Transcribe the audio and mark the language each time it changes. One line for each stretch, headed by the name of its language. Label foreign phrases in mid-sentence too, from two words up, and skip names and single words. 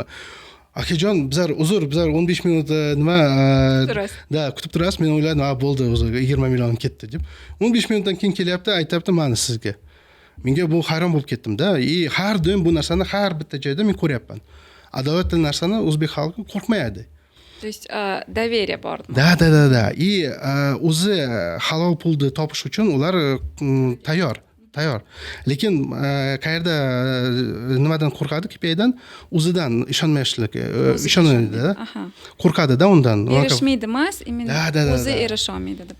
Uzbek: Akajon, bizlar 15 minut kutib turasiz. Men o'yladim, bo'ldi, o'zi 20 million ketdi deb. 15 minutdan keyin kelyapti, aytayapti, "Mana sizga." Menga bu hayron bo'lib ketdim-da. Har doim bu narsani har bitta joyda men ko'ryapman. Adolatli narsani o'zbek xalqi qo'rqmaydi.
Russian: То есть доверие bor.
Uzbek: Da. O'zi halol pulni topish uchun ular tayyor. Lekin qayerda nimadan qo'rqadi? KPIdan, o'zidan ishonmayishlik, ishonadi-da. Qo'rqadi-da undan. Erishmaydi emas, imенно o'zi erisha olmaydi deb.